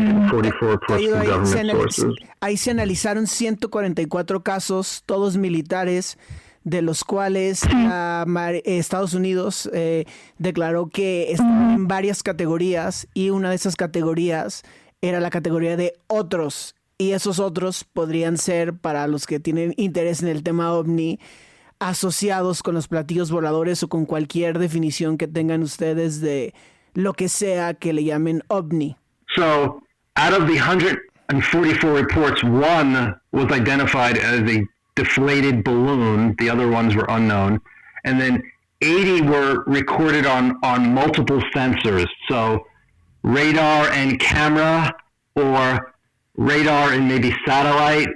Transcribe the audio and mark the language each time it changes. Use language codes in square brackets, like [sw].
[en] 44 plus from government sources. [es] Ahí se analizaron 144 casos, todos militares, de los cuales Estados Unidos declaró que estaban en varias categorías, y una de esas categorías era la categoría de otros, y esos otros podrían ser, para los que tienen interés en el tema OVNI, asociados con los platillos voladores o con cualquier definición que tengan ustedes de lo que sea que le llamen OVNI. [en] So, out of the 144 reports, one was identified as a deflated balloon. The other ones were unknown. And then 80 were recorded on multiple sensors. So radar and camera, or radar and maybe satellite.